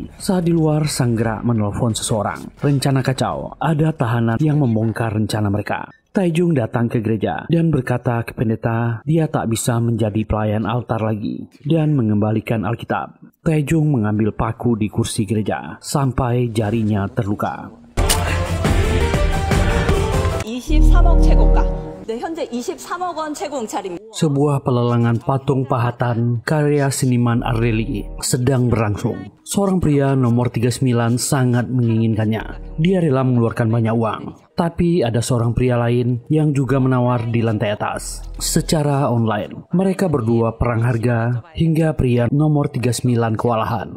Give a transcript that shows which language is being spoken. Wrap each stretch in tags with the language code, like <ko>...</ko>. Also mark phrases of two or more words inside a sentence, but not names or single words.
<id>Saat di luar, Sang-rak menelpon seseorang. Rencana kacau, ada tahanan yang membongkar rencana mereka. Taejong datang ke gereja dan berkata ke pendeta dia tak bisa menjadi pelayan altar lagi dan mengembalikan Alkitab. Taejong mengambil paku di kursi gereja sampai jarinya terluka.</id> <ko>23억 채굴가. 네, 현재 23억 원 채굴 응찰입니다.</ko> <id>Sebuah pelelangan patung pahatan karya seniman Areli sedang berlangsung. Seorang pria nomor 39 sangat menginginkannya. Dia rela mengeluarkan banyak uang. Tapi ada seorang pria lain yang juga menawar di lantai atas. Secara online, mereka berdua perang harga hingga pria nomor 39 kewalahan.</id>